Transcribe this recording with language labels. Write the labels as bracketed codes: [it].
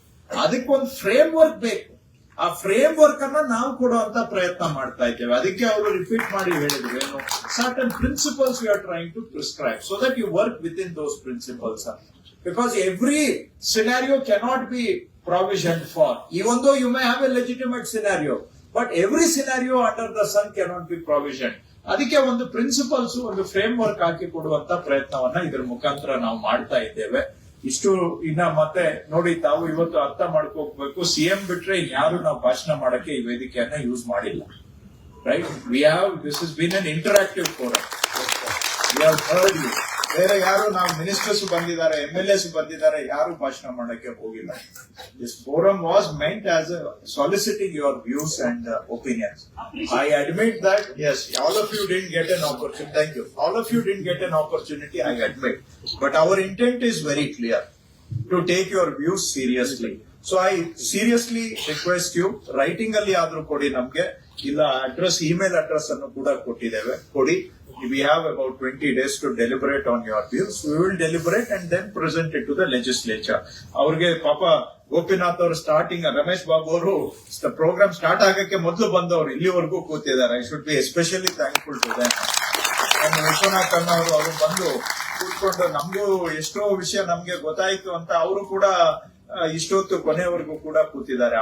[kn] ಅದಕ್ಕೊಂದು frame work ಬೇಕು. ಆ ಫ್ರೇಮ್ ವರ್ಕ್ ಅನ್ನ ನಾವು ಕೊಡುವಂತ ಪ್ರಯತ್ನ ಮಾಡ್ತಾ ಇದ್ದೇವೆ. ಅದಕ್ಕೆ ಅವರು ರಿಪೀಟ್ ಮಾಡಿ ಹೇಳಿದ್ರು, ಏನು [en] Certain principles you are trying to prescribe so that you work with in those principles. Because every scenario cannot be provisioned for. Even though you may have a legitimate scenario, but every scenario under the sun cannot be provisioned. [kn] ಅದಕ್ಕೆ ಒಂದು principles, ಒಂದು frame work ಹಾಕಿ ಕೊಡುವಂತ ಪ್ರಯತ್ನವನ್ನ ಇದರ ಮುಖಾಂತರ ನಾವು ಮಾಡ್ತಾ ಇದ್ದೇವೆ. ಇಷ್ಟು ಇನ್ನ ಮತ್ತೆ ನೋಡಿ, ತಾವು ಇವತ್ತು ಅರ್ಥ ಮಾಡ್ಕೋಬೇಕು, ಸಿಎಂ ಬಿಟ್ರೆ ಇನ್ಯಾರು ನಾವು ಭಾಷಣ ಮಾಡಕ್ಕೆ ಈ ವೇದಿಕೆಯನ್ನ ಯೂಸ್ ಮಾಡಿಲ್ಲ, right? [en] We have, this is been an interactive forum. We have heard you. [kn] ಬೇರೆ ಯಾರು ನಾವು ಮಿನಿಸ್ಟರ್ಸ್ ಬಂದಿದ್ದಾರೆ, MLAs ಬಂದಿದ್ದಾರೆ, ಯಾರು ಭಾಷಣ ಮಾಡಕ್ಕೆ ಹೋಗಿಲ್ಲ. [en] This forum was meant as a soliciting your views and opinions. I admit that, yes, all of you didn't get an opportunity. Thank you. All of you didn't get an opportunity, I admit. But our intent is very clear, to take your views seriously. So I seriously request you, writing [kn] ಅಲ್ಲಿ ಆದ್ರೂ ಕೊಡಿ ನಮ್ಗೆ, ಇಲ್ಲ address, email address ಅನ್ನು ಕೂಡ ಕೊಟ್ಟಿದ್ದೇವೆ, ಕೊಡಿ. [en] We have about 20 days to deliberate on your views. We will deliberate and then present it to the legislature. [kn] ಅವ್ರಿಗೆ ಪಾಪ ಗೋಪಿನಾಥ್ ಅವರು ಸ್ಟಾರ್ಟಿಂಗ್, ರಮೇಶ್ ಬಾಬು ಅವರು ಪ್ರೋಗ್ರಾಮ್ ಸ್ಟಾರ್ಟ್ ಆಗಕ್ಕೆ ಮೊದಲು ಬಂದವರು ಇಲ್ಲಿವರೆಗೂ ಕೂತಿದ್ದಾರೆ. [en] I should be especially thankful to them. [kn] Vishwanath ಅಣ್ಣ ಅವರು ಬಂದು ಕೂತ್ಕೊಂಡು ನಮಗೂ ಎಷ್ಟೋ ವಿಷಯ ನಮ್ಗೆ ಗೊತ್ತಾಯ್ತು ಅಂತ ಅವರು ಕೂಡ ಇಷ್ಟೊತ್ತು ಕೊನೆಯವರೆಗೂ ಕೂಡ ಕೂತಿದ್ದಾರೆ.